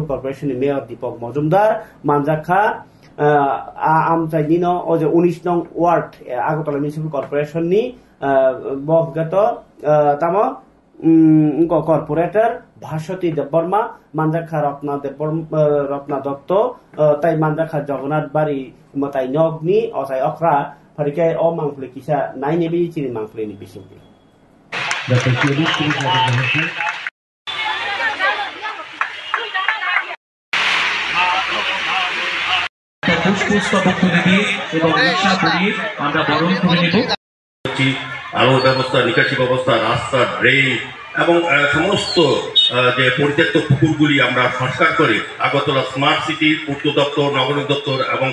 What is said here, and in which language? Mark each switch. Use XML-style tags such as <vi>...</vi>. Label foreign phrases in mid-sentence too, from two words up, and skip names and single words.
<trp>कॉर्पोरेशन नि मेयर दीपक मजुमदार मानजाखा आमचाइनिनो ओ जे 19 नং वार्ड आगरतला मिउनिसिपल कॉर्पोरेशन नि बहगत तामा कॉर्पोरेटर भास्वती देबबर्मा मानजाखा रत्ना दत्त ताई मानजाखा जगन्नाथ बारी मताई नगनि असाय अख्रा फारिके अ मांफले किसा नाइने बि चिनि मांफलेनि बिसिमनि</trp> <bn>আলো ব্যবস্থা নিকাশি ব্যবস্থা রাস্তা ড্রেন এবং সমস্ত যে পরিত্যক্ত পুকুরগুলি আমরা সংস্কার করে আগরতলা স্মার্ট সিটি পূর্ত দপ্তর নগর দপ্তর এবং</bn>